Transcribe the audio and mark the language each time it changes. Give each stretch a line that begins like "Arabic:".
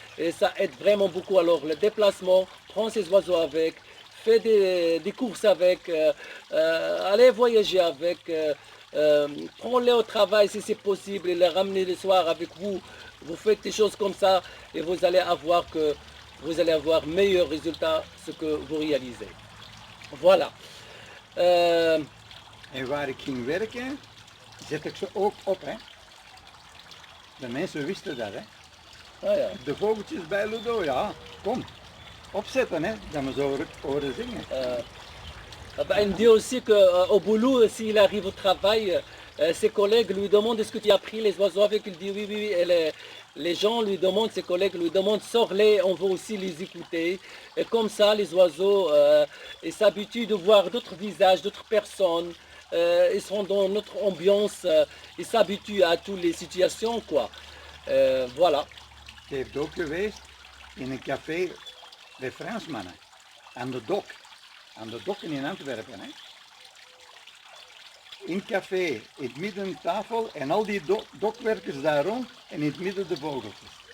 French: Et ça aide vraiment beaucoup. Alors le déplacement, prends ces oiseaux avec, fais des courses avec, allez voyager avec, prends-les au travail si c'est possible et les ramener le soir avec vous. Vous faites des choses comme ça et vous allez avoir meilleurs résultats ce que vous réalisez. Voilà.
Dutch: En waar ik ging werken, zet ik ze ook op. Hè. De mensen wisten dat. Hè. Ah, ja. De vogeltjes bij Ludo, ja, kom. Opzetten, hè, dat we zo horen zingen.
French: Il me dit aussi qu'au boulot, s'il arrive au travail, ses collègues lui demandent est-ce que tu as pris les oiseaux avec. Il dit oui, oui, oui. Et les gens lui demandent, ses collègues lui demandent, sors-les, on veut aussi les écouter. Et comme ça, les oiseaux ils s'habituent de voir d'autres visages, d'autres personnes. Ils sont dans notre ambiance, ils s'habituent à toutes les situations, quoi. Voilà.
Dutch: Je hebt ook geweest in een café bij Fransmannen, aan de Dok. Aan de Dokken in Antwerpen. Hè. In het café, in het midden een tafel en al die dokwerkers daar rond en in het midden de vogeltjes.